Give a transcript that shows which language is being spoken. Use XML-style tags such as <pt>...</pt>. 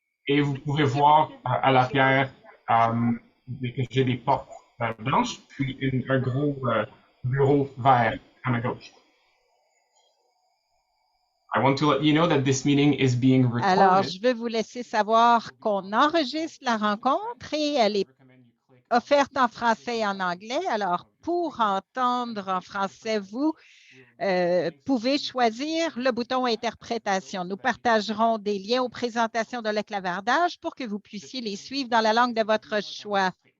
<fr>Et vous pouvez voir à l'arrière que j'ai des portes blanches, puis un gros bureau vert à ma gauche.</fr> <en>I want to let you know that this meeting is being recorded.</en> <fr>Alors, je veux vous laisser savoir qu'on enregistre la rencontre et elle est offerte en français et en anglais. Alors, pour entendre en français, vous pouvez choisir le bouton Interprétation. Nous partagerons des liens aux présentations de l'éclavardage pour que vous puissiez les suivre dans la langue de votre choix.</fr>